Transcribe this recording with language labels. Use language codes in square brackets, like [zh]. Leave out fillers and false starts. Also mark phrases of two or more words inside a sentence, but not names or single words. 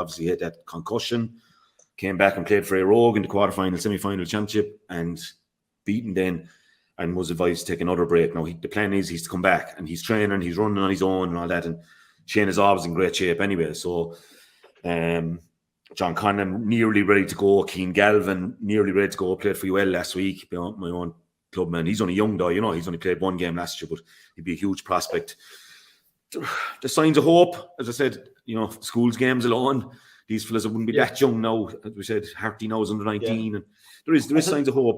[en] Obviously, he had that concussion. Came back and played for Rogue in the quarterfinal, semi-final championship, and beaten then, and was advised to take another break. Now, the plan is he's to come back, and he's training, he's running on his own and all that, and Shane is always in great shape anyway. So, John Conlon nearly ready to go. Keane Galvin nearly ready to go. Played for UL last week. My own clubman. He's only young though, you know. He's only played one game last year, but he'd be a huge prospect. The signs of hope, as I said, you know, schools games alone. These fellas wouldn't be that young now. As we said, Harty now is under 19, and there is signs of hope.